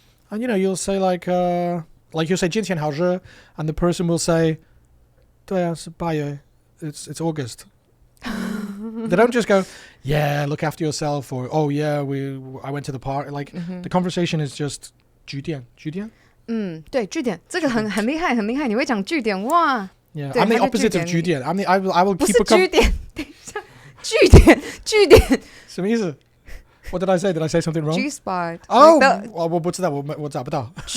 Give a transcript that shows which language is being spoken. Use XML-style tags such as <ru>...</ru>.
<en>And you know, you'll say like you'll say</en> <zh>今天好热,</zh> <en>and the person will say</en> <zh>对啊是8月,</zh> <en>it's August. They don't just go, yeah, look after yourself, or oh yeah, I went to the park. Like the conversation is just 句点.</en> <zh>对，句点这个很厉害，你会讲句点哇。</zh> <en>Yeah, I'm the opposite of 句点. I will keep a</en> <zh>不是句点，等一下，句点。什么意思?</zh> <en>What did I say? Did I say something wrong? G-spot.</en> <zh>Oh, 我不知道，我找不到。</zh>